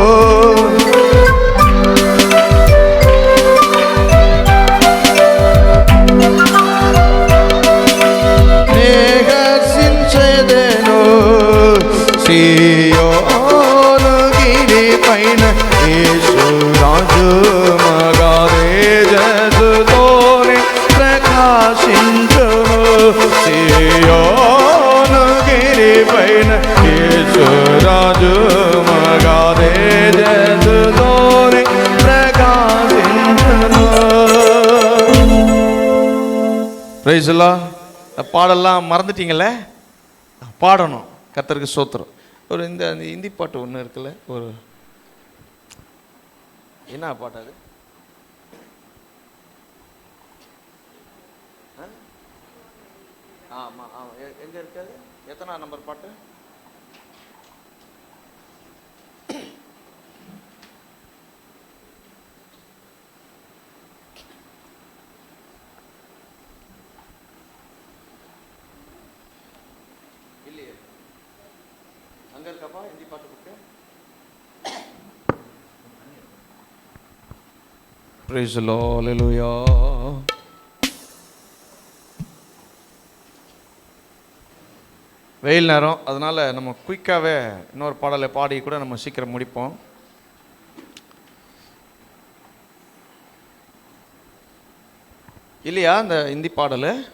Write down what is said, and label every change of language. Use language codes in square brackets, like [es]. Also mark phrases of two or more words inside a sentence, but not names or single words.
[te] సీయోను గిరి పైన యేసు రాజు మగా తేజస్సుతోనే ప్రకాశించును. సీయోను గిరి పైన యేసు రాజు మగా తేజస్సుతోనే ప్రకాశించును. [ta] பிரைஸ் எல்லாம் பாடெல்லாம் மறந்துட்டீங்களே, பாடணும். கர்த்தருக்கு ஸ்தோத்திரம். ஒரு இந்த ஹிந்தி பாட்டு ஒன்று இருக்குல்ல, ஒரு என்ன பாட்டு அது? ஆமாம் ஆமாம், எங்கே இருக்காது? எத்தனை நம்பர் பாட்டு? இல்லையே, அங்கே இருக்கப்பா ஹிந்தி பாட்டு புக்கு. [en] Praise the Lord, hallelujah. [ta] வெயில் நேரம், அதனால் நம்ம குயிக்காகவே இன்னொரு பாடலை பாடி கூட நம்ம சீக்கிரம் முடிப்போம். இல்லையா அந்த ஹிந்தி பாடல்?